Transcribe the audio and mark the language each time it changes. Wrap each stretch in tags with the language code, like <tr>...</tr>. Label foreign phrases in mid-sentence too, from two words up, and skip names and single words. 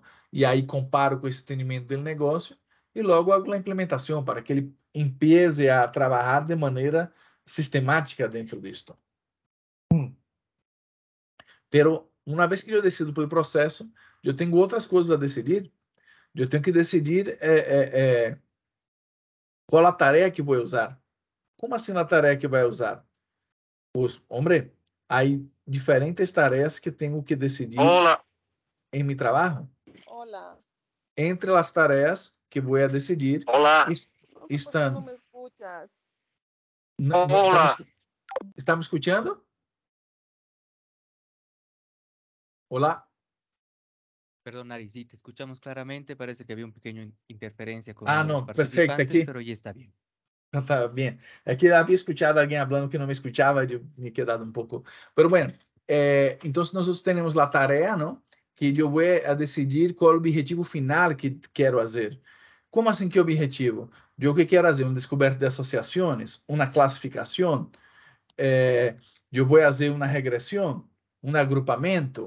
<pt>E aí comparo com esse entendimento do negócio e logo hago a implementação para que ele empiece a trabalhar de maneira sistemática dentro disto. Pero uma vez que eu decido pelo processo, eu tenho outras coisas a decidir. Eu tenho que decidir qual a tarefa que vou usar. Como assim a tarefa que vai usar?</pt> <es>Pues, hombre,</es> <pt>há diferentes tarefas que tenho que decidir em meu trabalho.</pt> <es>Hola.</es> <pt>Entre as tarefas que vou decidir,</pt> <es>No sé por qué</es> <pt>estão...</pt> <es>no me escuchas.</es> <pt>Está me escutando? Olá?</pt> <es>Perdón, Ari, sí, te escuchamos claramente. Parece que había un pequeño interferencia con Ah, uno de los</es> <pt>não, perfeito.</pt> <es>participantes,</es> <pt>Aqui</pt> <es>pero ya está bien.</es> <pt>está bem. É que havia escutado alguém falando que não me escutava, eu me quedado um pouco.</pt> <es>Pero bueno,</es> <pt>então nós temos a tarefa, não? Que eu vou a decidir qual é o objetivo final que quero fazer. Como assim que objetivo? Eu que quero fazer uma descoberta de associações, uma classificação, eu vou fazer uma regressão, um agrupamento.</pt>